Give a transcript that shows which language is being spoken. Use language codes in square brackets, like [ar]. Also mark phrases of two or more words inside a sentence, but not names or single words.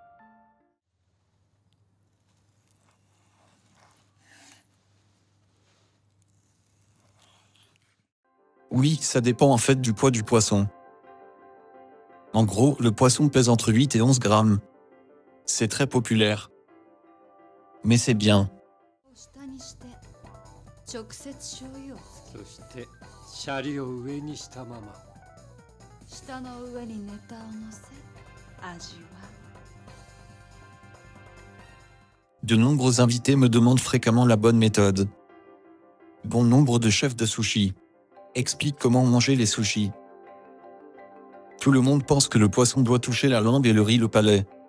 [fr] Oui, ça dépend en fait du poids du poisson. En gros, le poisson pèse entre 8 et 11 grammes. C'est très populaire. Mais c'est bien. [ja] 下にして直接醤油をそしてシャリを上にしたまま下の上にネタを乗せ味は [fr] De nombreux invités me demandent fréquemment la bonne méthode. Bon nombre de chefs de sushi expliquent comment manger les sushis. Tout le monde pense que le poisson doit toucher la langue et le riz le palais.